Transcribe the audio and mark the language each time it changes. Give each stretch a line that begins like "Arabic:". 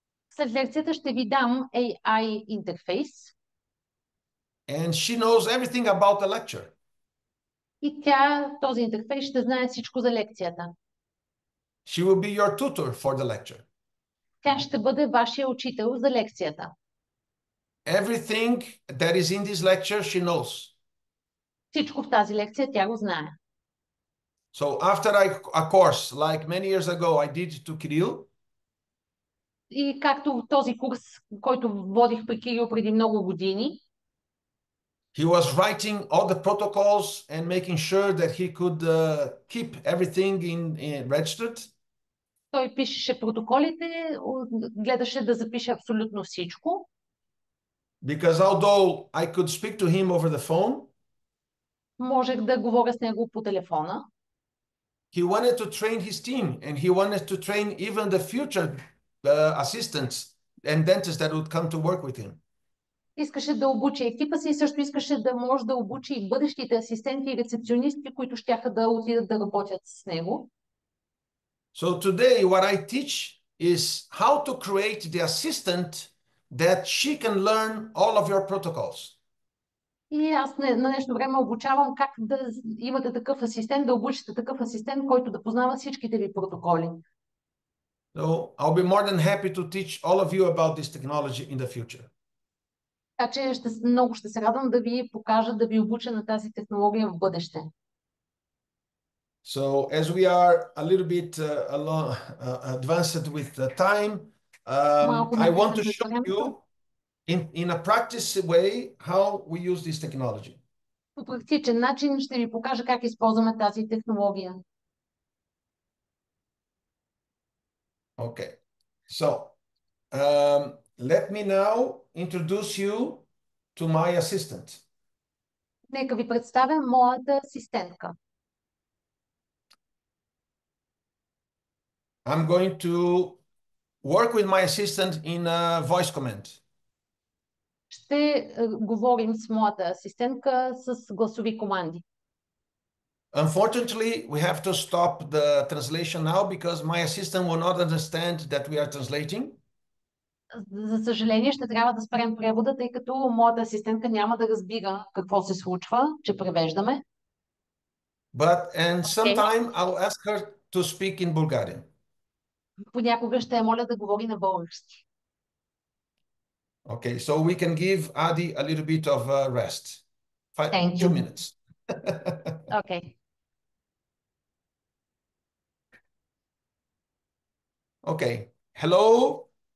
Bulgarian: След лекцията ще ви дам AI интерфейс.
English: And she knows everything about the lecture.
Bulgarian: И този интерфейс ще знае всичко за лекцията.
English: She will be your tutor for the lecture.
Bulgarian: Тя ще бъде вашия учител за лекцията.
English: Everything that is in this lecture, she knows.
Bulgarian: Всичко в тази лекция тя го знае.
English: So after a course, like many years ago, I did to Kirill.
Bulgarian: И както този курс, който водих при Кирил преди много години,
English: He was writing all the protocols and making sure that he could keep everything in registered.
Bulgarian: Той пишеше протоколите, гледаше да запише абсолютно всичко.
English: Because although I could speak to him over the phone,
Bulgarian: Можех да говоря с него по телефона.
English: he wanted to train his team, and he wanted to train even the future assistants and dentists that would come to work with him.
Bulgarian: Искаше да обучи екипа си и също искаше да може да обучи и бъдещите асистенти и рецепционисти, които щяха да отидат да работят с него.
English: So today what I teach is how to create the assistant that she can learn all of your protocols.
Bulgarian: И аз на нещо време обучавам как да имате такъв асистент, да обучите такъв асистент, който да познава всичките ви протоколи.
English: So I'll be more than happy to teach all of you about this technology in the future.
Bulgarian: Така че много ще се радвам да ви покажа, да ви обуча на тази технология в бъдеще.
English: So as we are a little bit advanced with the time, I want to show you in a practice way how we use this technology.
Bulgarian: По практичен начин ще ви покажа как използваме тази технология.
English: Okay, so let me now introduce you to my assistant.
Bulgarian: Нека ви представя моята асистентка.
English: I'm going to work with my assistant in a voice command.
Bulgarian: Ще говорим с моята асистентка с гласови команди.
English: Unfortunately, we have to stop the translation now because my assistant will not understand that we are translating.
Bulgarian: За съжаление, ще трябва да спрем превода, тъй като моята асистентка няма да разбира какво се случва, че превеждаме.
English: And sometime I'll ask her to speak in Bulgarian.
Bulgarian: Понякога ще я моля да говори на български.
English: Okay, so we can give Adi a little bit of rest. Thank you. 2 minutes. Okay. Okay. Hello.